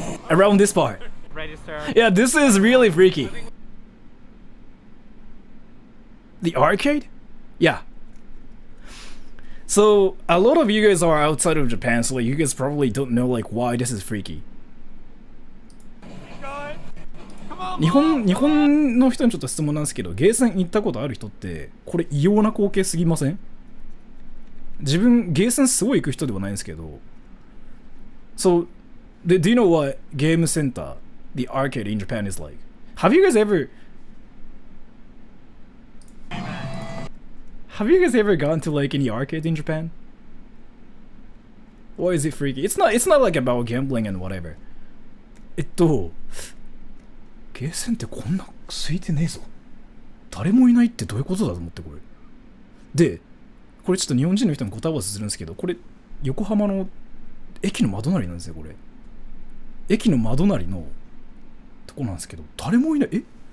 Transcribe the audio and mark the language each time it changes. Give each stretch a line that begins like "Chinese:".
English: Around this part. Register. Yeah, this is really freaky. The arcade? Yeah. So, a lot of you guys are outside of Japan, so like you guys probably don't know like why this is freaky.
Japanese: 日本の人にちょっと質問なんですけど、ゲーセン行ったことある人ってこれ異様な光景すぎません？自分ゲーセンすごい行く人ではないんですけど。
English: So, do you know what game center, the arcade in Japan is like? Have you guys ever gone to like any arcade in Japan? Or is it freaky? It's not like about gambling and whatever.
Japanese: ゲーセンってこんな空いてねえぞ。誰もいないってどういうことだと思ってこれ。で、これちょっと日本人の人に答え合わせするんですけど、これ横浜の駅の窓なりなんですよこれ。駅の窓なりのとこなんですけど、誰もいない。